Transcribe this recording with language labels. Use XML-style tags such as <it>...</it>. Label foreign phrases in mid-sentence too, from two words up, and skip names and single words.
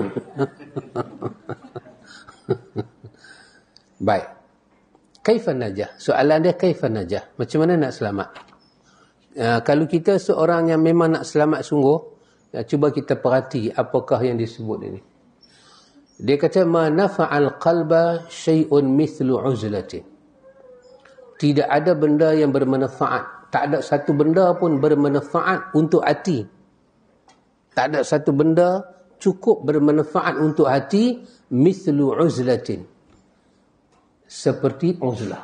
<ms>Baik.</ms> <ar>كيف النجاة?</ar> <ms>Soalan dia</ms> <ar>كيف النجاة?</ar> <ms>Macam mana nak selamat? Kalau kita seorang yang memang nak selamat sungguh, cuba kita perhati apakah yang disebut ini. Dia kata</ms> <ar>ما نفع القلب شيء مثل عزلة.</ar> <ms>Tidak ada benda yang bermanfaat. Tak ada satu benda pun bermanfaat untuk hati. Tak ada satu benda cukup bermanfaat untuk hati</ms> <ar>مثل عزلة.</ar> <ms>Seperti uzlah.</ms>